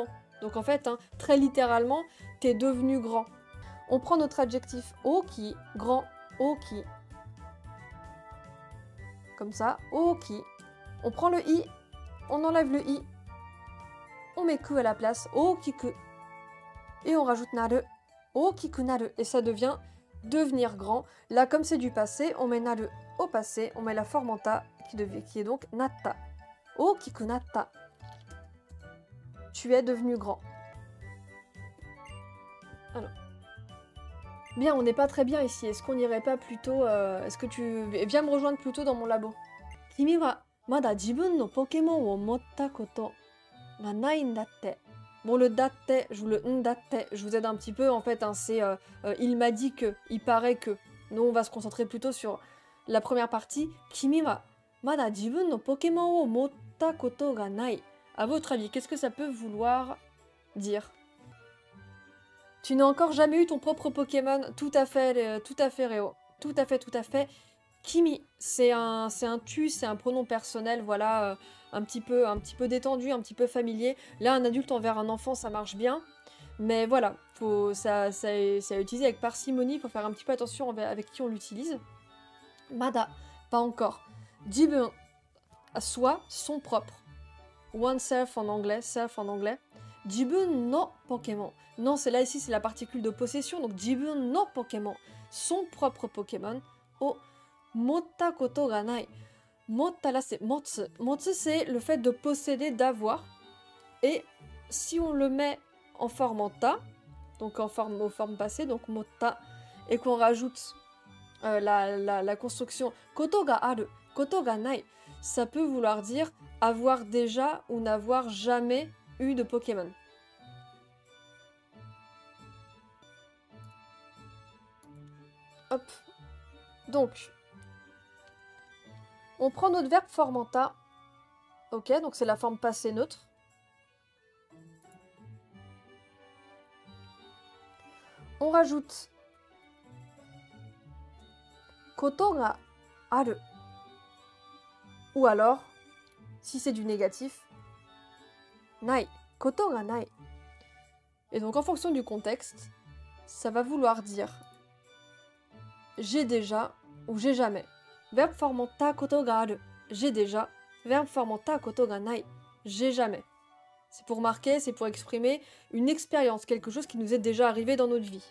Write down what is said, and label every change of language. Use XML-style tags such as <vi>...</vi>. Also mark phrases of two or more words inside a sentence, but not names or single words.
<fr>Donc en fait, hein, très littéralement, t'es devenu grand. On prend notre adjectif oki, grand, oki. Comme ça, oki. On prend le i, on enlève le i, on met ku à la place, okiku. Et on rajoute naru,</fr> <ja>大きくなる.</ja> <fr>Et ça devient devenir grand. Là, comme c'est du passé, on met naru au passé, on met la forme en ta, qui est donc natta.</fr> <ja>大きくなった.</ja> <fr>Tu es devenu grand. Alors. Bien, on n'est pas très bien ici. Est-ce qu'on n'irait pas plutôt... Est-ce que tu... Viens me rejoindre plutôt dans mon labo.</fr> <ja>君はまだ自分のポケモンを持ったことがないんだって.</ja> <fr>Bon, le datte, je vous le datte, je vous aide un petit peu. En fait, hein, c'est il m'a dit que, il paraît que. Nous, on va se concentrer plutôt sur la première partie.</fr> <ja>君はまだ自分のポケモンを持ったことがない.</ja> <fr>À votre avis, qu'est-ce que ça peut vouloir dire? Tu n'as encore jamais eu ton propre Pokémon. Tout à fait, Réo. Tout à fait, tout à fait. Kimi, c'est un tu, c'est un pronom personnel, voilà, un petit peu détendu, un petit peu familier. Là, un adulte envers un enfant, ça marche bien. Mais voilà, ça est utilisé avec parcimonie, il faut faire un petit peu attention avec qui on l'utilise. Mada, pas encore. Jibun, soi, son propre. Oneself en anglais, self en anglais.</fr> <ja>自分のポケモン.</ja> <fr>Non, c'est là ici, c'est la particule de possession. Donc</fr> <ja>自分のポケモン.</ja> <fr>Son propre Pokémon.</fr> <ja>を持ったことがない. Motta</ja> <fr>là c'est</fr> <ja>motsu.</ja> <fr>Motsu c'est le fait de posséder, d'avoir. Et si on le met en forme en ta, donc aux formes passées, donc motta, et qu'on rajoute la construction</fr> <ja>ことがある、ことがない,</ja> <fr>ça peut vouloir dire avoir déjà ou n'avoir jamais eu de Pokémon. Hop. Donc, on prend notre verbe forme en ta. Ok, donc c'est la forme passé neutre. On rajoute</fr> <ja>ことがある.</ja> <fr>Ou alors, si c'est du négatif, nai.</fr> <ja>ことがない.</ja> <fr>Et donc en fonction du contexte, ça va vouloir dire j'ai déjà ou j'ai jamais. Verbe formant</fr> <ja>たことがある.</ja> <fr>J'ai déjà. Verbe formant</fr> <ja>たことがない.</ja> <fr>J'ai jamais. C'est pour marquer, c'est pour exprimer une expérience, quelque chose qui nous est déjà arrivé dans notre vie.</fr>